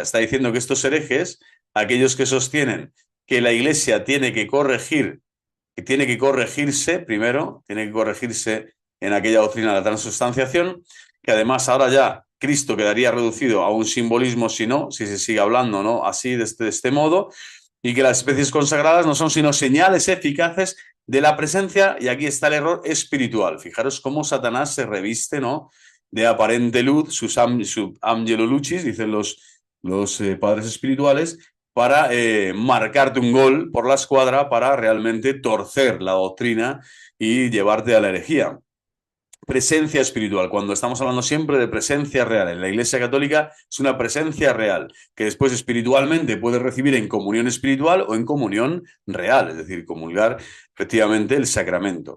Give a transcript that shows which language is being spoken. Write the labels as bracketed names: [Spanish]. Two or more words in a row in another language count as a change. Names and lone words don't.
[Spanish] Está diciendo que estos herejes, aquellos que sostienen que la Iglesia tiene que corregirse primero, tiene que corregirse en aquella doctrina de la transustanciación, que además ahora ya Cristo quedaría reducido a un simbolismo si se sigue hablando, ¿no?, así, de este modo, y que las especies consagradas no son sino señales eficaces de la presencia, y aquí está el error, espiritual. Fijaros cómo Satanás se reviste, ¿no?, de aparente luz, [Latin] sub angelo lucis, [Spanish] dicen los padres espirituales, para marcarte un gol por la escuadra, para realmente torcer la doctrina y llevarte a la herejía. Presencia espiritual, cuando estamos hablando siempre de presencia real. En la Iglesia Católica es una presencia real, que después espiritualmente puedes recibir en comunión espiritual o en comunión real, es decir, comulgar efectivamente el sacramento.